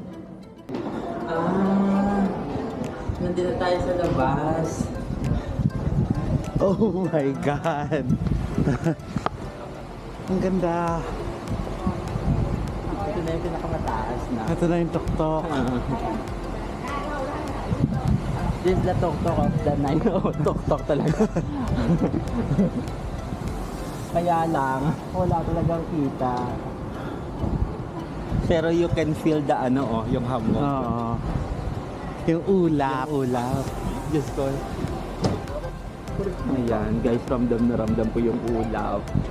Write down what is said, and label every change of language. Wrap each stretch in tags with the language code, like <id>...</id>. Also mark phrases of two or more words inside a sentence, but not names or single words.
<tl>Nandito tayo sa labas.</tl> <en>Oh my God! Ang ganda!</en> <tl>Ito na yung pinakamataas na. Ito na yung tuktok.</tl> <en>This is the tok-tok of the night.</en> <tl>Tok-tok talaga. Kaya lang, wala talagang kita. Pero</tl> <en>you can feel the</en> <tl>ano yung hamog. Oo. Yung ulap. Yung ulap. Diyos ko. Ayan, guys, ramdam na ramdam ko yung ulap.</tl>